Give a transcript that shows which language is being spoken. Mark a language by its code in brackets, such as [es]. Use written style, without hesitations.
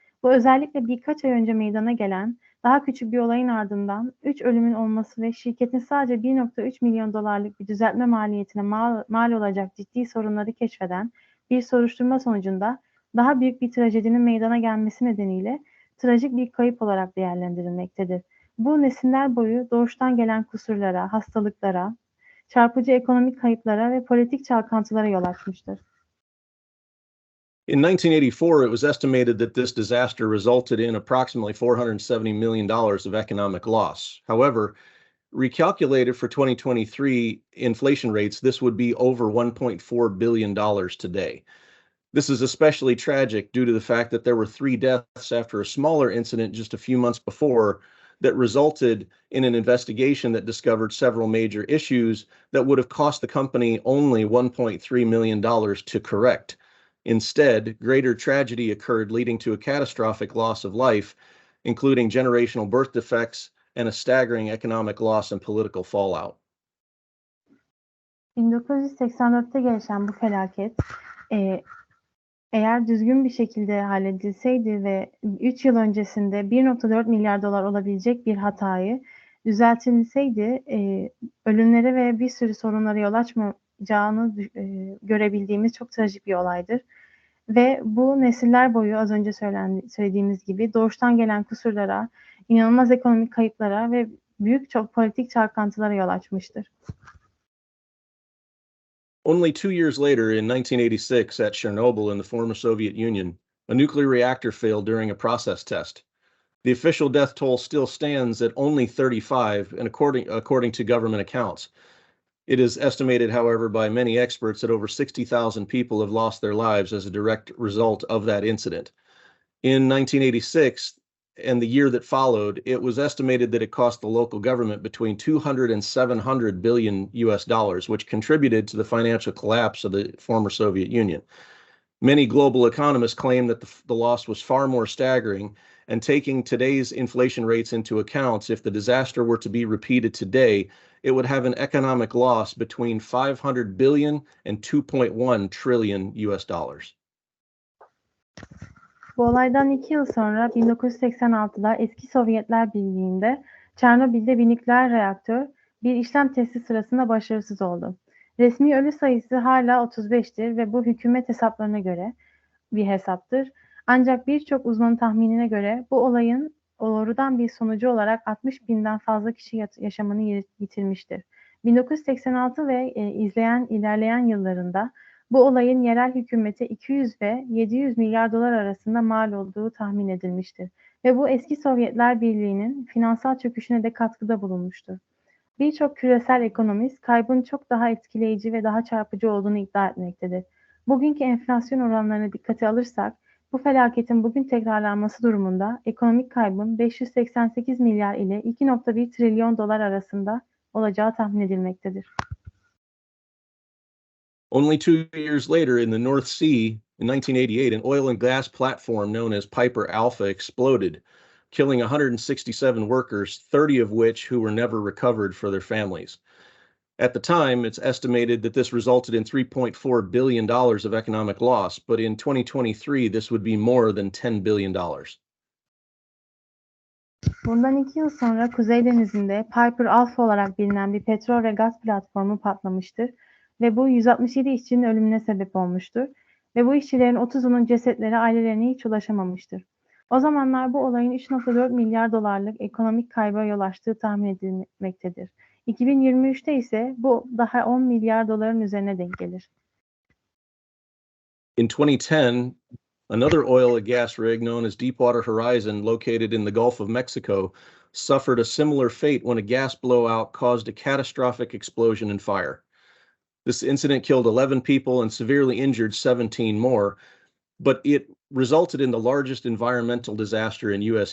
[tr] Bu özellikle birkaç ay önce meydana gelen daha küçük bir olayın ardından 3 ölümün olması ve şirketin sadece 1.3 milyon dolarlık bir düzeltme maliyetine mal olacak ciddi sorunları keşfeden bir soruşturma sonucunda daha büyük bir trajedinin meydana gelmesi nedeniyle trajik bir kayıp olarak değerlendirilmektedir. Bu nesiller boyu doğuştan gelen kusurlara, hastalıklara, çarpıcı ekonomik kayıplara ve politik çalkantılara yol açmıştır. [en] In 1984, it was estimated that this disaster resulted in approximately $470 million of economic loss. However, recalculated for 2023 inflation rates, this would be over $1.4 billion today. This is especially tragic due to the fact that there were 3 deaths after a smaller incident just a few months before that resulted in an investigation that discovered several major issues that would have cost the company only $1.3 million to correct. Instead, greater tragedy occurred, leading to a catastrophic loss of life, including generational birth defects and a staggering economic loss and political fallout. [tr] 1984'te gelişen bu felaket eğer düzgün bir şekilde halledilseydi ve 3 yıl öncesinde 1.4 milyar dolar olabilecek bir hatayı düzeltilseydi ölümlere ve bir sürü sorunlara yol açmayacağını görebildiğimiz çok trajik bir olaydır. Ve bu nesiller boyu az önce söylediğimiz gibi doğuştan gelen kusurlara, inanılmaz ekonomik kayıplara ve büyük çok politik çalkantılara yol açmıştır. [en] Only 2 years later, in 1986, at Chernobyl in the former Soviet Union, a nuclear reactor failed during a process test. The official death toll still stands at only 35, and according to government accounts. It is estimated, however, by many experts that over 60,000 people have lost their lives as a direct result of that incident. In 1986, and the year that followed, it was estimated that it cost the local government between 200 and 700 billion US dollars, which contributed to the financial collapse of the former Soviet Union. Many global economists claim that the loss was far more staggering, and taking today's inflation rates into account, if the disaster were to be repeated today, it would have an economic loss between 500 billion and 2.1 trillion US dollars. [tr] Bu olaydan 2 yıl sonra 1986'da eski Sovyetler Birliği'nde Çernobil'de bir nükleer reaktör bir işlem testi sırasında başarısız oldu. Resmi ölü sayısı hala 35'tir ve bu hükümet hesaplarına göre bir hesaptır. Ancak birçok uzmanın tahminine göre bu olayın doğrudan bir sonucu olarak 60 binden fazla kişi yaşamını yitirmiştir. 1986 ve ilerleyen yıllarında bu olayın yerel hükümete 200 ve 700 milyar dolar arasında mal olduğu tahmin edilmiştir. Ve bu eski Sovyetler Birliği'nin finansal çöküşüne de katkıda bulunmuştur. Birçok küresel ekonomist kaybın çok daha etkileyici ve daha çarpıcı olduğunu iddia etmektedir. Bugünkü enflasyon oranlarına dikkate alırsak, bu felaketin bugün tekrarlanması durumunda ekonomik kaybın 588 milyar ile 2,1 trilyon dolar arasında olacağı tahmin edilmektedir. [en] Only 2 years later, in the North Sea, in 1988, an oil and gas platform known as Piper Alpha exploded, killing 167 workers, 30 of which who were never recovered for their families. At the time, it's estimated that this resulted in $3.4 billion of economic loss, but in 2023, this would be more than $10 billion. [tr] Bundan 2 yıl sonra Kuzey Denizi'nde Piper Alpha olarak bilinen bir petrol ve gaz platformu patlamıştır ve bu 167 işçinin ölümüne sebep olmuştur ve bu işçilerin 30'unun cesetleri ailelerine hiç ulaşamamıştır. O zamanlar bu olayın 3,4 milyar dolarlık ekonomik kayba yol açtığı tahmin edilmektedir. 2023'te ise bu daha 10 milyar doların üzerine denk gelir. [en] In 2010, another oil and gas rig known as Deepwater Horizon, located in the Gulf of Mexico, suffered a similar fate when a gas blowout caused a catastrophic explosion and fire. This incident killed 11 people and severely injured 17 more, but it resulted in the largest environmental disaster in U.S.